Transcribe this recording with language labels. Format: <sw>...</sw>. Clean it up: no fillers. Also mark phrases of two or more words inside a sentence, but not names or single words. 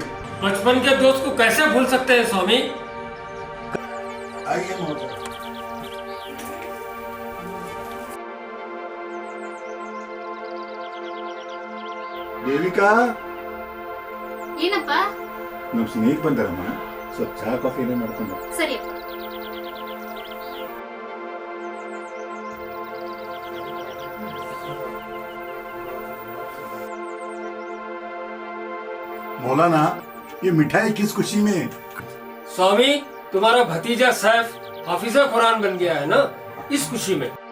<hi>बचपन के दोस्त को कैसे भूल सकते हैं स्वामी? आइए मौलाना। ದೇವಿಕಾ,</hi> <kn>ಏನಪ್ಪ? ನಮ್ಮ ಸ್ನೇಹಿತ ಬಂದಾರಮ್ಮ, ಸ್ವಲ್ಪ ಚಹಾ ಕಾಫಿ ಏನೇ ಮಾಡ್ಕೊಂಡು. ಸರಿಯಪ್ಪ.</kn> <hi>मौलाना, ये मिठाई किस खुशी में? स्वामी, तुम्हारा भतीजा सैफ हाफिजा कुरान बन गया है ना, इस खुशी में।</hi>